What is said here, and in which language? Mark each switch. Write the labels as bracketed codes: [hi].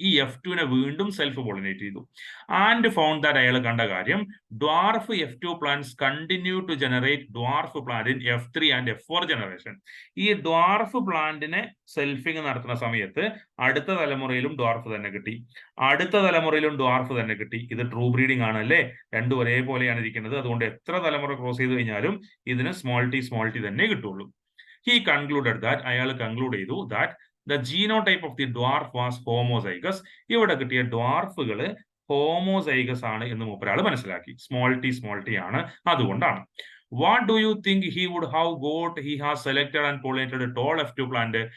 [ml] ഈ F2നെ വീണ്ടും self pollinate ചെയ്തു. [en] and found that [ml] അയാൾ കണ്ട കാര്യം [en] Dwarf F2 plants continue to generate dwarf plant in F3 and F4 generation. [ml] ഈ ഡ്വാർഫ് പ്ലാന്റിനെ സെൽഫിങ് നടത്തുന്ന സമയത്ത് അടുത്ത തലമുറയിലും ഡ്വാർഫ് തന്നെ കിട്ടി, അടുത്ത തലമുറയിലും ഡ്വാർഫ് തന്നെ കിട്ടി. ഇത് ട്രൂ ബ്രീഡിംഗ് ആണ് അല്ലേ? രണ്ടും ഒരേപോലെയാണ് ഇരിക്കുന്നത്. അതുകൊണ്ട് എത്ര തലമുറ ക്രോസ് ചെയ്ത് കഴിഞ്ഞാലും ഇതിന് സ്മോൾ ടി തന്നെ കിട്ടുള്ളൂ. [en] He concluded that [ml] അയാൾ കൺക്ലൂഡ് ചെയ്തു [en] that the genotype of the dwarf was homozygous. [ml] ഇവിടെ കിട്ടിയ ഡ്വാർഫുകള് ഹോമോസൈഗസ് ആണ് എന്ന് മൂപ്പരാൾ മനസ്സിലാക്കി. സ്മോൾ ടി ആണ്, അതുകൊണ്ടാണ്. [en] What do you think he would have got? He has selected and pollinated a tall F2 plant.